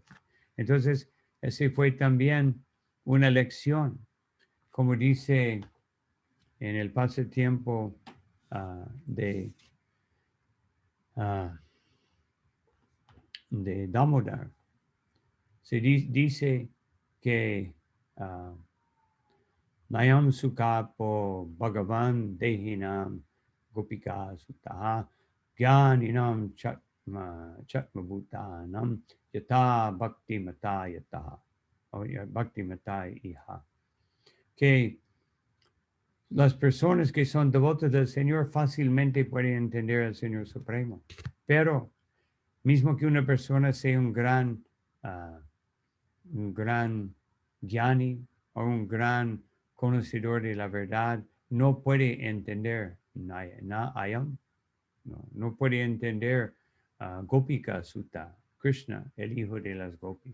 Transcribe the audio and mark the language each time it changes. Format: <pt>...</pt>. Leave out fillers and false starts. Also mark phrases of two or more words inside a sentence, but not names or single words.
<es>Entonces, ese fue también una lección, como dice en el pasatiempo de Damodar. Se dice que</es> <sa>Nayam Sukapo Bhagavan Dehinam Gopika Sutaha Gyaninam Chatmabhutanam Yata Bhakti Mata Yata o Bhakti Mata Iha.</sa> <es>Que las personas que son devotas del Señor fácilmente pueden entender al Señor Supremo. Pero mismo que una persona sea un gran gyani o un gran conocedor de la verdad, no puede entender no puede entender Gopika Sutta, Krishna, el hijo de las gopis.</es>